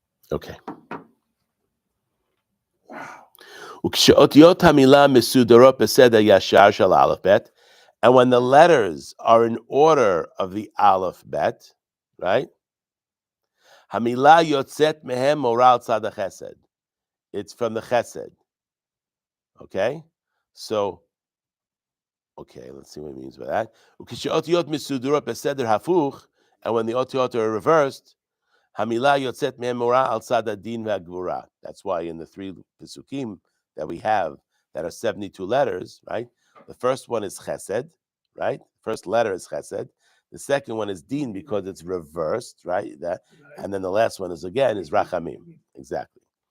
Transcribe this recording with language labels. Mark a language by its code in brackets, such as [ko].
[en] Okay. [he] וכשאותיות המילה מסודרות בסדר ישר של א' ב', [en] and when the letters are in order of the aleph bet, right? [he] המילה יוצאת מהם מורה על צד החסד. [en] It's from the chesed. Okay? So, okay, let's see what it means by that. [he] וכשאותיות מסודרות בסדר הפוך, [en] and when the otiyot are reversed, [he] המילה יוצאת מהם מורה על צד הדין והגבורה. [en] That's why in the 3 pesukim that we have that are 72 letters, right? The first one is chesed, right? First letter is chesed. The second one is din because it's reversed, right? And then the last one is rachamim. Exactly.